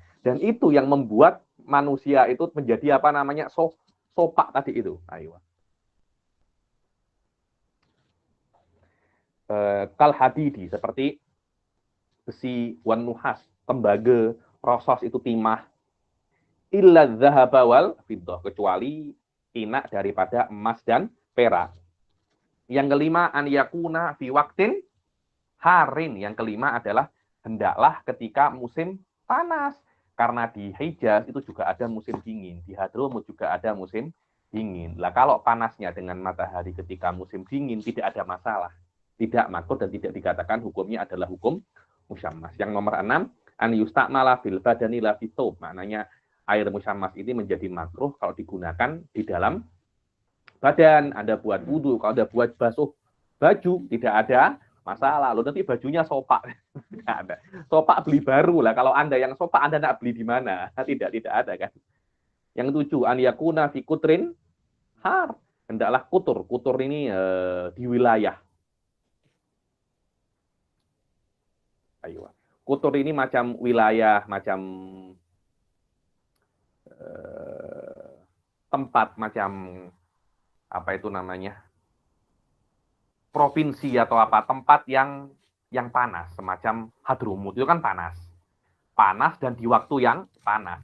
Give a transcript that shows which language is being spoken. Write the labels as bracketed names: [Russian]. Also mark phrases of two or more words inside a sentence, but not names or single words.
[Indonesian] Dan itu yang membuat manusia itu menjadi sopak tadi itu. Ayo. [Arabic] كالحديد [Indonesian] seperti besi, [Arabic] والنحاس, [Indonesian] tembaga, rosos itu timah, [Arabic] إلا الذهب والفضة, [Indonesian] kecuali inak daripada emas dan perak. Yang kelima, [Arabic] أن يكون في وقت حار. [Indonesian] Yang kelima adalah hendaklah ketika musim panas. Karena di Hijaz itu juga ada musim dingin. Di Hadramut juga ada musim dingin. Lah kalau panasnya dengan matahari ketika musim dingin tidak ada masalah. Tidak makruh dan tidak dikatakan hukumnya adalah hukum musyammas. Yang nomor 6, [Arabic] أن يستعمل في البدن لا في الثوب. [Indonesian] Maknanya air musyammas ini menjadi makruh kalau digunakan di dalam badan. Anda buat wudhu, kalau Anda buat basuh baju, tidak ada masalah. Loh, nanti bajunya sopak. Tidak ada. Sopak beli baru lah. Kalau Anda yang sopak, Anda nak beli di mana? Tidak ada kan. Yang 7, [Arabic] أن يكون في قطر حار. [Indonesian] Hendaklah kutur. Kutur ini di wilayah. Ayo. Kutur ini macam wilayah, macam tempat, macam apa itu namanya, provinsi atau apa, tempat yang panas, semacam Hadramut itu kan panas dan di waktu yang panas.